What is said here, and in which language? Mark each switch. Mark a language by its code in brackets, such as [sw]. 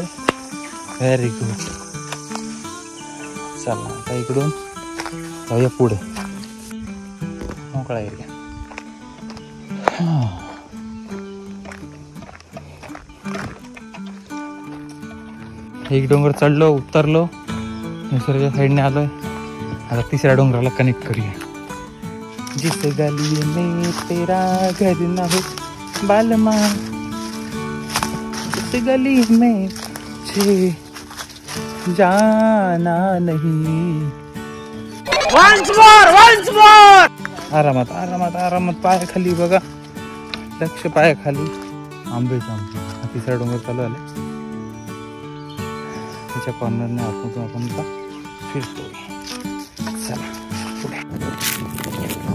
[mr] Very good. चला आता इकडून जाऊया पुढे मोकळा एरिया. एक डोंगर चढलो, उतरलो, दुसऱ्या साईडने आलोय. आता तिसऱ्या डोंगराला कनेक्ट करूया. [hi] जिस गली में तेरा घर ना हो बालमा, जिस गली में छे जाना नहीं. [en] Once more. [mr] आरामात आरामात आरामात. पायाखाली बघा, लक्ष पायाखाली. आंबेच आंबे. हा तिसरा डोंगर चालू आले. त्याच्या कॉर्नरने आपण फिरतो. चला पुढे.